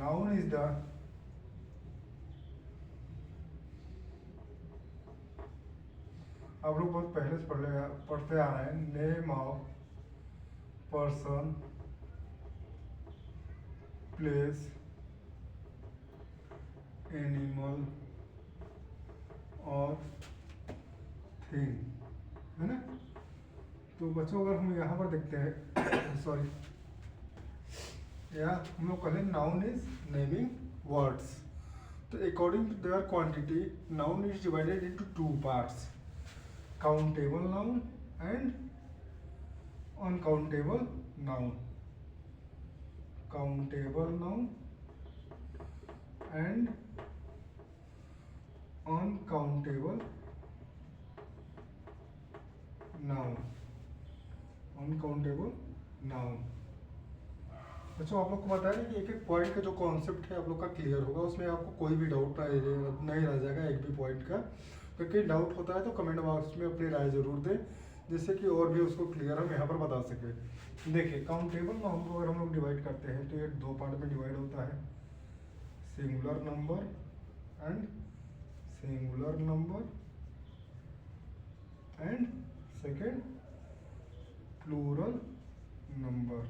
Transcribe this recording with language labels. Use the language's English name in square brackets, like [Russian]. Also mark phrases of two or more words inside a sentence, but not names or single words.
[English] noun is the [Hindi] आप लोग बहुत पहले से पढ़ते आ रहे हैं, [English] name of person, place, animal [Hindi] और थिंग, है ना? तो बच्चों अगर हम यहाँ पर देखते हैं सॉरी, या हम लोग कहें [English] noun is naming words. तो according to their quantity noun is divided into two parts, countable noun and uncountable noun. Countable noun and uncountable noun. Uncountable नाउन। [Hindi] बच्चों आप लोग को बताया कि एक एक पॉइंट का जो कॉन्सेप्ट है आप लोग का क्लियर होगा, उसमें आपको कोई भी डाउट नहीं रह जाएगा एक भी पॉइंट का। तो कहीं डाउट होता है तो [English] comment box [Hindi] में अपनी राय जरूर दें, जिससे कि और भी उसको क्लियर हम यहाँ पर बता सकें। देखिए [English] countable noun [Hindi] को अगर हम लोग डिवाइड करते हैं तो ये दो पार्ट में डिवाइड होता है, [English] singular number and singular number and second plural number.